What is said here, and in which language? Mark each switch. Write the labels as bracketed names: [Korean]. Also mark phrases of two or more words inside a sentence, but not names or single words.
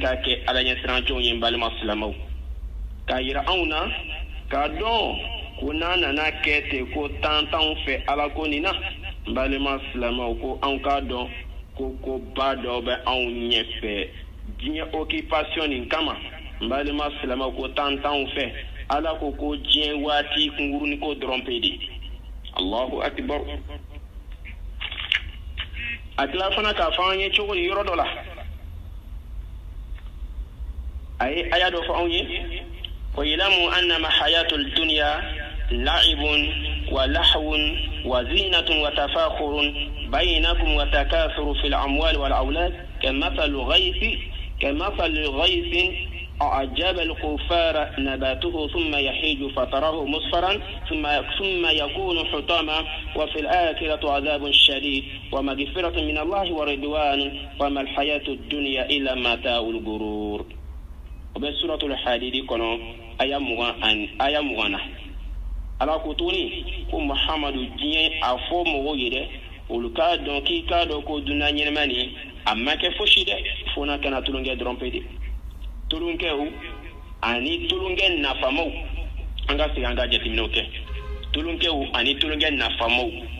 [Bambara] ka kɛ ala ɲɛsiranjɔnw ye balima silamaw k'a yira anw na k'a dɔn ko n'a nana kɛ ten ko tantanw fɛ ala ko nin na balima silamaw ko anw k'a dɔn ko ba dɔ bɛ anw ɲɛfɛ diɲɛ occupation nin kama balima silamaw ko tantanw fɛ ala ko diɲɛ waati kunkurunin ko dɔrɔn pe de [Arabic] الله أكبر [Bambara] a tila fana k'a fɔ an ye cogo di yɔrɔ dɔ la a ye aya dɔ fɔ anw ye [Arabic] ويعلموا أنما حياة الدنيا لعب ولهو وزينة وتفاخر بينكم وتكاثر في الأموال والأولاد كمثل غيث أعجب الكفار نباته ثم يحيج فتراه مصفرا ثم يكون حطاما وفي الآخرة عذاب شديد ومغفرة من الله ورضوان وما الحياة الدنيا إلا متاع الغرور وبسورة الحديد كنو [Bambara] aya mugana ala ko tuni ko muhammadu diɲɛ a fɔ mɔgɔw ye dɛ olu k'a dɔn k'i k'a dɔn ko dunan ɲɛnɛma nin a ma kɛ fosi dɛ fo n'a kana tulonkɛ dɔrɔn pe de tulonkɛw ani tulonkɛ nafamaw an ka segin an ka jateminɛw kɛ tulonkɛw ani tulonkɛ nafamaw